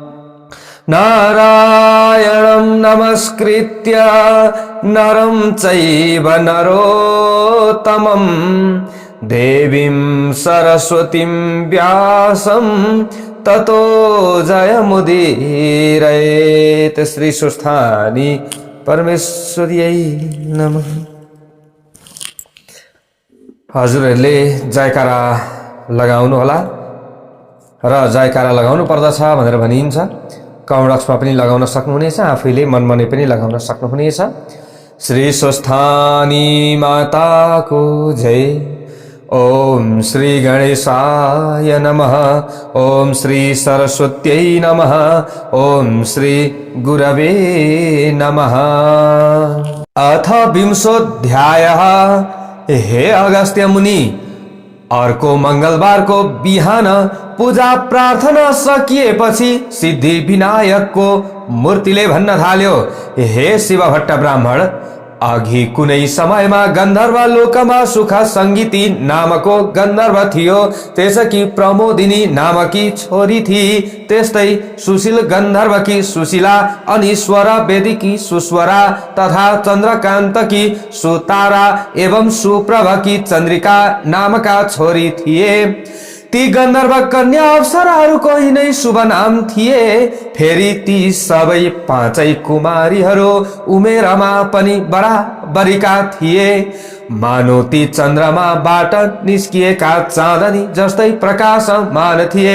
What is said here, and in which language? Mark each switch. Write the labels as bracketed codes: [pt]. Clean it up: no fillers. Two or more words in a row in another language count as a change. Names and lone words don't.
[sa] नारायणं नमस्कृत्य नरं चैव नरोत्तमं देवीं सरस्वतीं व्यासं ततो जयमुदीरयेत्। श्री स्वस्थानी परमेश्वर्यै नमः। [ne] हजुरहरूले जयकारा लगाउनु होला र जयकारा लगाउनु पर्दछ भनेर भनिन्छ। कमण्डक्समा पनि लगाउन सक्नुहुनेछ, आफैले मनमनै पनि लगाउन सक्नुहुनेछ। श्री स्वस्थानी माताको जय। [sa] ओम श्री गणेशाय नमः। ओम श्री सरस्वत्यै नमः। ओम श्री गुरवे नमः। [ne] अथ 20 हे अगस्त्य मुनि, अर्को मंगलबारको बिहान पूजा प्रार्थना सकिएपछि सिद्धि विनायकको मूर्तिले भन्न थाल्यो, हे शिव भट्ट ब्राह्मण, अघि कुनै समयमा गन्धर्व लोकमा सुख सङ्गीति नामको गन्धर्व थियो। त्यसकी प्रमोदिनी नामकी छोरी थिई। त्यस्तै सुशील गन्धर्वकी सुशीला अनि स्वर वेदीकी सुस्वरा तथा चन्द्रकान्तकी सुतारा एवं सुप्रभकी चन्द्रिका नामका छोरी थिए। ती गन्धर्व कन्या अप्सराहरूको यिनै शुभ नाम थिए। फेरि ती सबै पाँचै कुमारीहरू उमेरमा पनि बराबरीका थिए। मानौ ती चन्द्रमाबाट निस्किएका चाँदनी जस्तै प्रकाशमान थिए।